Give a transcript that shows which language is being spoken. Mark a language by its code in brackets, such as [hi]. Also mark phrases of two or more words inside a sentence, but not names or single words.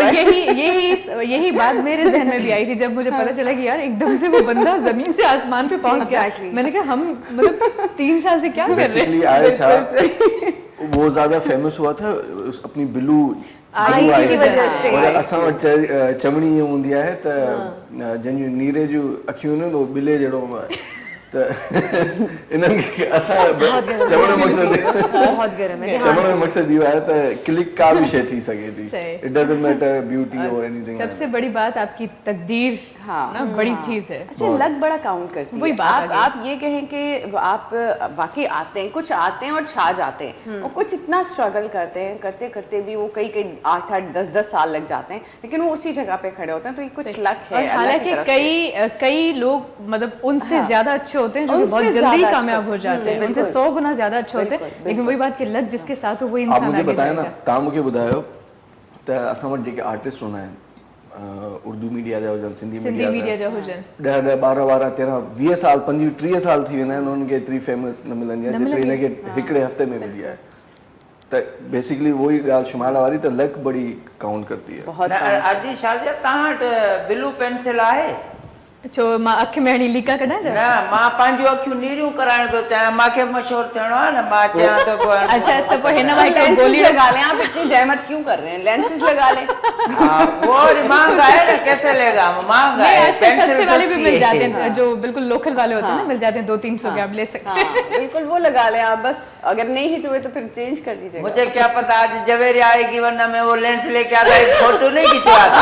[ur] اور پائے. یہی بات میرے ذہن میں بھی آئی تھی جب مجھے پتا چلا کہ یار ایک دم سے وہ بندہ زمین سے آسمان پہ پہنچ گیا. [en] Exactly. [ur] میں نے کہا ہم مطلب 3 سال سے کیا کر رہے بیسکلی ہیں? آیا تھا وہ زیادہ فیمس ہوا تھا اپنی بلو آئیز کی وجہ سے. [sd] और असां वटि चमड़ी ईअं हूंदी आहे त जंहिंजूं नीरे जूं अखियूं आहिनि उहो ॿिले जहिड़ो त इन्हनि खे असां चवण जो मक़सदु [ur] بہت گرم ہے. [sd] चवण जो मक़सदु इहो आहे त क्लिक का भी शइ थी सघे थी। [ur] صحیح. [en] it doesn't matter beauty اور anything. [ur] سب سے بڑی بات آپ کی تقدیر ہاں, نا بڑی چیز ہے. اچھا لک بڑا کاؤنٹ کرتی وہی ہے. بات آ گئی. آپ یہ کہیں کہ آپ باقی آتے ہیں، کچھ آتے ہیں اور چھا جاتے ہیں، اور کچھ اتنا سٹرگل کرتے ہیں، کرتے کرتے بھی وہ کئی 8-8 10-10 سال لگ جاتے ہیں، لیکن وہ اسی جگہ پہ کھڑے ہوتے ہیں. تو یہ کچھ لک ہے. اور اللہ کی حالانکہ طرف سے. کئی لوگ مطلب ان سے زیادہ اچھے ہوتے ہیں جو کہ ان سے بہت جلدی زیادہ کامیاب اچھے ہو جاتے ہیں, بالکل. ان سے 100 گنا زیادہ اچھے ہوتے ہیں. بالکل, لیکن وہی بات کہ لک جس کے ساتھ ہو وہی آپ انسان مجھے آگے بتائیں نا, جائے گا. [sd] तव्हां मूंखे ॿुधायो त असां वटि जेके आर्टिस्ट हूंदा आहिनि उर्दू मीडिया जा हुजनि, सिंधी मीडिया मीडिया जा हुजनि, 10 12 12 13 20 साल 25 30 साल थी वेंदा आहिनि, उन्हनि खे एतिरी फेमस न मिलंदी आहे जेतिरी हिनखे हिकिड़े हफ़्ते में मिली आहे। त बेसिकली वो ही ॻाल्हि शुमाला वारी त [ur] لک بڑی کاؤنٹ کرتی ہے. بہت [sd] अजी शादी तव्हां वटि ब्लू पेंसिल आहे? छो मां अख में हणी लीका कढां छा? न मां पंहिंजूं अखियूं नीरियूं कराइण थो चाहियां, मूंखे मशहूर थियणो आहे न, मां चाहियां तो अच्छा त पोइ हिन मां हिकु [ur] لینزز گولی لگا لیں. آپ اتنی زحمت کیوں کر رہے ہیں? لینزز لگا لیں. وہ مہنگا ہے نا، کیسے لے گا، مہنگا نہیں, ہے. آج کل سستے والے بھی مل جاتے ہے. ہیں، جو بالکل لوکل والے ہوتے ہیں نا، مل جاتے ہیں 200-300 کے، آپ لے سکتے ہیں. ہاں، بالکل وہ لگا لیں آپ، بس اگر نہیں ہٹ ہوئے تو پھر چینج کر دیجیے گا. مجھے کیا پتا آج جویری آئے گی، ورنہ میں وہ لینز لے کے آتا ایک فوٹو نہیں کھنچوا تھا.